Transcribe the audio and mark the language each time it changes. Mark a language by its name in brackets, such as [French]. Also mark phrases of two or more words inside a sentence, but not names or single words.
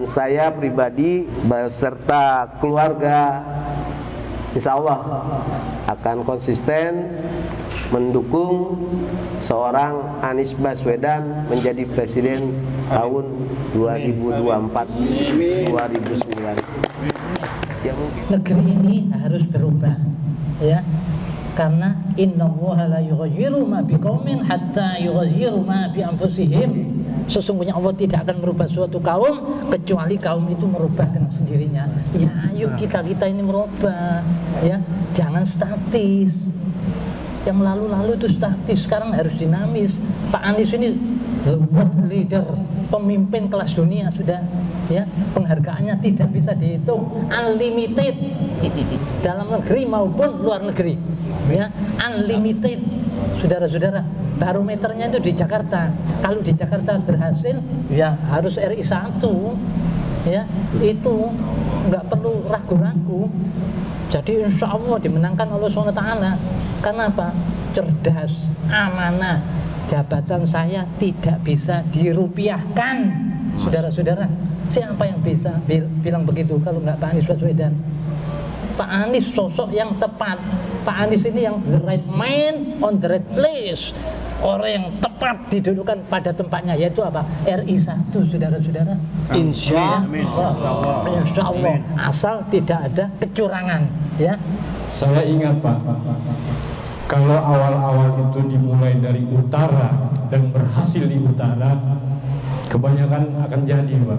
[Indonesian] Saya pribadi beserta keluarga [Arabic] insya Allah [Indonesian] akan konsisten mendukung seorang Anies Baswedan menjadi presiden tahun 2024-2029. Negeri ini harus berubah, ya, karena [Arabic] إن الله لا يغير ما بقوم حتى يغيروا ما بأنفسهم. [Indonesian] Sesungguhnya Allah tidak akan merubah suatu kaum kecuali kaum itu merubah dengan sendirinya. Ya, ayo kita ini merubah, ya, jangan statis. Yang lalu-lalu itu statis, sekarang harus dinamis. Pak Anies ini [English] the world leader, [Indonesian] pemimpin kelas dunia sudah, ya, penghargaannya tidak bisa dihitung, unlimited dalam negeri maupun luar negeri, ya, unlimited. Saudara-saudara, barometernya itu di Jakarta. Kalau di Jakarta berhasil, ya harus RI 1, ya, itu nggak perlu ragu-ragu. Jadi [Arabic] insya Allah [Indonesian] dimenangkan Allah SWT. Karena apa? Cerdas, amanah. Jabatan saya tidak bisa dirupiahkan. Saudara-saudara, siapa yang bisa bilang begitu kalau nggak Pak Anies Baswedan? Pak Anies sosok yang tepat. Pak Anies ini yang [English] the right man on the right place. [Indonesian] Orang yang tepat didudukan pada tempatnya, yaitu apa? RI 1, saudara-saudara. [Arabic] Insya Allah. [Indonesian] Asal tidak ada kecurangan, ya. Saya ingat Pak, kalau awal-awal itu dimulai dari utara dan berhasil di utara, kebanyakan akan jadi Pak.